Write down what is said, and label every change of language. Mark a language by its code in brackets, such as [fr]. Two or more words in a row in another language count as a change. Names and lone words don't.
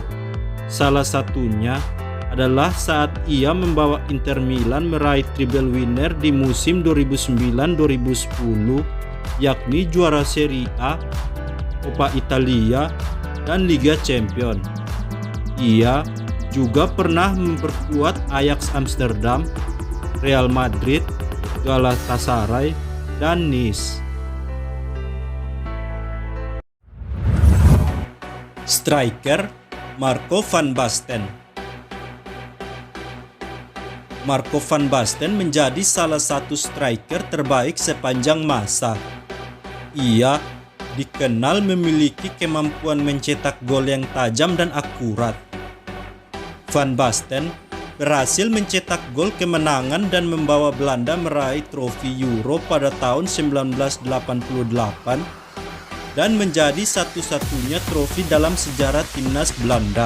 [id] Salah satunya adalah saat ia membawa Inter Milan meraih [en] treble winner [id] di musim 2009-2010, yakni juara Serie A, Coppa Italia, dan Liga Champions. Ia juga pernah memperkuat Ajax Amsterdam Real Madrid, Galatasaray, dan Nice. Striker Marco van Basten. Marco van Basten menjadi salah satu striker terbaik sepanjang masa. Ia dikenal memiliki kemampuan mencetak gol yang tajam dan akurat. Van Basten berhasil mencetak gol kemenangan dan membawa Belanda meraih trofi Euro pada tahun 1988 dan menjadi satu-satunya trofi dalam sejarah timnas Belanda.